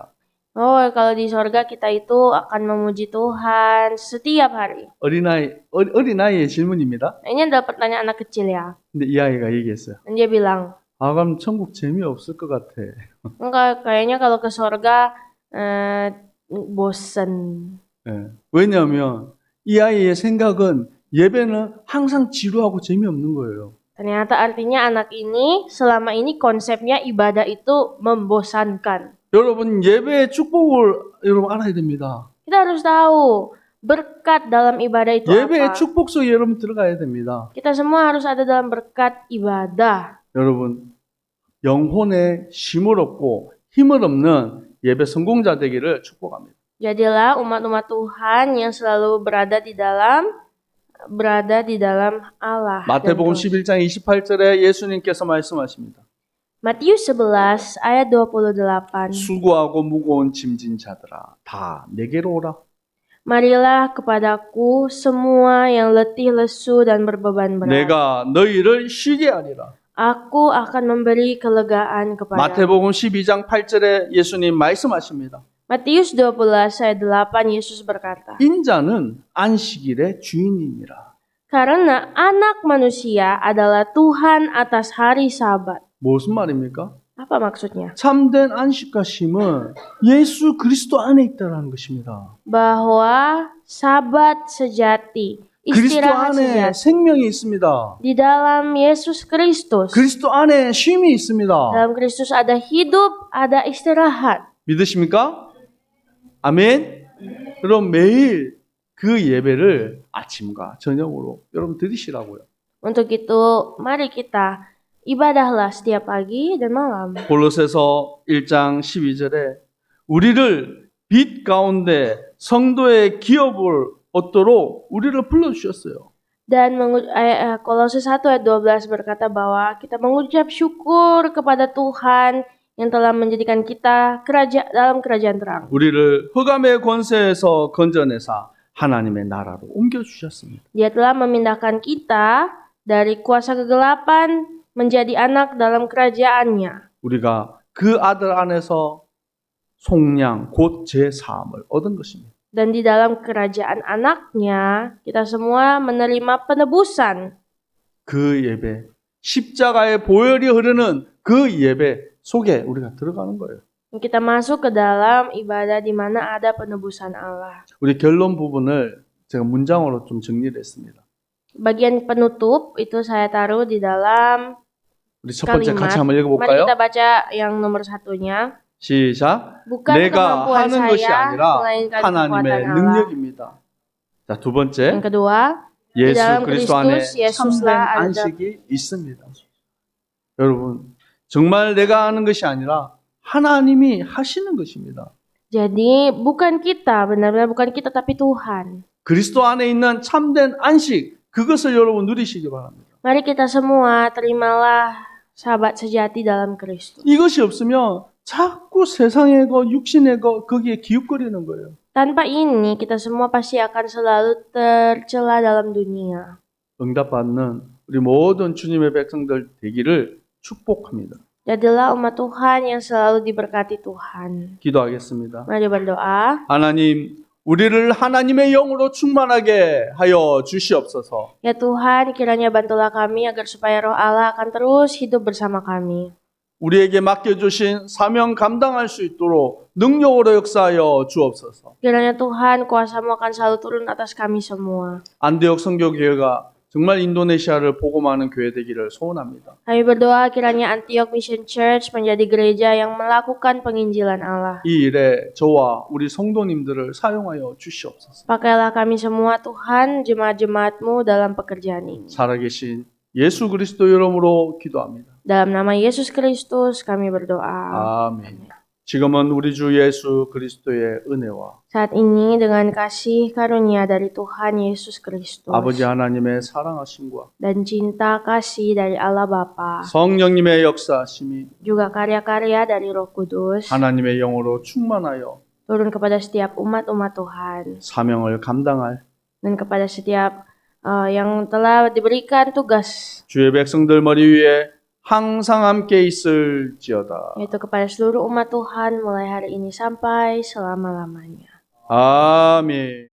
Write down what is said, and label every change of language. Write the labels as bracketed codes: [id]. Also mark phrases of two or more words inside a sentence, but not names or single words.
[id] Oh, kalau di surga kita itu akan memuji Tuhan setiap hari. [ko] 어린아이의 질문입니다. [id] Ini adalah pertanyaan anak kecil ya. [ko] 근데 이 아이가 얘기했어요. [id] Dan dia bilang, [ko] 그럼 천국 재미없을 것 같아. [id] enggak, kayaknya kalau ke surga bosen. [ko] 예. 왜냐하면 이 아이의 생각은 예배는 항상 지루하고 재미없는 거예요. [id] Ternyata artinya anak ini selama ini konsepnya ibadah itu membosankan. [ko] 여러분 예배의 축복을 여러분 알아야 됩니다. [id] Kita harus tahu berkat dalam ibadah itu [ko] 예배의 [id] apa. [ko] 축복 속에 여러분 들어가야 됩니다. [id] Kita semua harus ada dalam berkat ibadah. [ko] 여러분 영혼의 쉼을 얻고 힘을 얻는 예배 성공자 되기를 축복합니다. [id] Jadilah umat-umat Tuhan yang selalu berada di dalam Allah. [ko] 마태복음 11장 28절에 예수님께서 말씀하십니다. [id] Matius 11 ayat 28. [ko] 수고하고 무거운 짐진 자들아 다 내게로 오라. [id] Marilah kepadaku semua yang letih lesu dan berbeban berat. [ko] 내가 너희를 쉬게 하리라. [id] Aku akan memberi kelegaan kepada. [ko] 마태복음 12장 8절에 예수님 말씀하십니다. [id] Matius 12 ayat 8 Yesus berkata, [ko] 인자는 안식일의 주인이니라. [id] karena anak manusia adalah Tuhan atas hari Sabat. [ko] 무슨 말입니까? [id] Apa maksudnya? [ko] 참된 안식과 쉼은 예수 그리스도 안에 있다는 것입니다. [id] Bahwa Sabat sejati, [ko] 그리스도 [id] istirahat [ko] 안에 [id] sejati [ko] 생명이 있습니다. [id] di dalam Yesus Kristus. [ko] 그리스도 안에 쉼이 있습니다. [id] Dalam Kristus ada hidup, ada istirahat. [ko] 믿으십니까? 아멘. 그럼 매일 그 예배를 아침과 저녁으로 여러분 드리시라고요. [id] Untuk itu, mari kita ibadahlah setiap pagi dan malam. [ko] 골로새서 1장 12절에 우리를 빛 가운데 성도의 기업을 얻도록 우리를 불러주셨어요. [id] Dan Kolose 1 ayat 12 berkata bahwa kita mengucap syukur kepada Tuhan yang telah menjadikan kita dalam kerajaan terang. [ko] 우리를 흑암의 권세에서 건져내사 하나님의 나라로 옮겨주셨습니다. [id] Dia telah memindahkan kita dari kuasa kegelapan menjadi anak dalam kerajaannya. [ko] 우리가 그 아들 안에서 속량 곧 제사함을 얻은 것입니다. [id] Dan di dalam kerajaan anaknya kita semua menerima penebusan. [ko] 그 예배, 십자가의 보혈이 흐르는 그 예배 속에 우리가 들어가는 거예요. [id] Kita masuk ke dalam ibadah di mana ada penebusan Allah. [ko] 우리 결론 부분을 제가 문장으로 좀 정리를 했습니다. [id] Bagian penutup itu saya taruh di dalam [ko] 우리 첫 번째 [id] kalimat. [ko] 같이 한번 [id] Mari [ko] 읽어볼까요? [id] kita baca yang nomor satunya. [ko] 시작. [id] Bukan [ko] 내가 [id] kemampuan [ko] 하는 것이 [id] saya, [ko] 아니라 [id] melainkan [ko] 하나님의 [id] kekuatan Allah. [ko] 능력입니다. 자, 두 번째. [id] Yang kedua, [ko] 예수 [id] dalam [ko] 그리스도 안에 [id] Kristus Yesuslah [ko] 참된 [id] ada [ko] 안식이 있습니다. 여러분, 정말 내가 하는 것이 아니라 하나님이 하시는 것입니다. [id] Jadi bukan kita, benar-benar bukan kita tapi Tuhan. [ko] 그리스도 안에 있는 참된 안식, 그것을 여러분 누리시기 바랍니다. [id] Mari kita semua terimalah sahabat sejati dalam Kristus. [ko] 이것이 없으면 자꾸 세상의 것, 육신의 것, 거기에 기웃거리는 거예요. [id] Tanpa ini kita semua pasti akan selalu tercela dalam dunia. [ko] 응답받는 우리 모든 주님의 백성들 되기를 축복합니다. [id] Jadilah umat Tuhan yang selalu diberkati Tuhan. [ko] 기도하겠습니다. [id] Mari berdoa. [ko] 하나님, 우리를 하나님의 영으로 충만하게 하여 주시옵소서. [id] Ya Tuhan, kiranya bantulah kami agar supaya roh Allah akan terus hidup bersama kami. [ko] 우리에게 맡겨주신 사명 감당할 수 있도록 능력으로 역사하여 주옵소서. [id] Kiranya Tuhan, kuasa-Mu akan selalu turun atas kami semua. [ko] 안디옥 선교교회가 정말 인도네시아를 복음하는 교회 되기를 소원합니다. [id] Kami berdoa kiranya Antioch Mission Church menjadi gereja yang melakukan penginjilan Allah. [ko] 이 일에 저와 우리 성도님들을 사용하여 주시옵소서. [id] Pakailah kami semua Tuhan, jemaat-jemaat-Mu dalam pekerjaan ini. [ko] 살아계신 예수 그리스도 이름으로 기도합니다. [id] Dalam nama Yesus Kristus kami berdoa. [ko] 아멘. 지금은 우리 주 예수 그리스도의 은혜와 [id] Saat ini dengan kasih karunia dari Tuhan Yesus Kristus [ko] 아버지 하나님의 사랑하심과 [id] dan cinta kasih dari Allah Bapa, [ko] 성령님의 역사하심이 [id] juga karya-karya dari Roh Kudus [ko] 하나님의 영으로 충만하여 [id] turun kepada setiap umat-umat Tuhan [ko] 사명을 감당할 [id] dan kepada setiap yang telah diberikan tugas, [ko] 주의 백성들 머리 위에 항상 함께 있을지어다. [id] yaitu kepada seluruh umat Tuhan mulai hari ini sampai selama-lamanya. [ko] 아멘.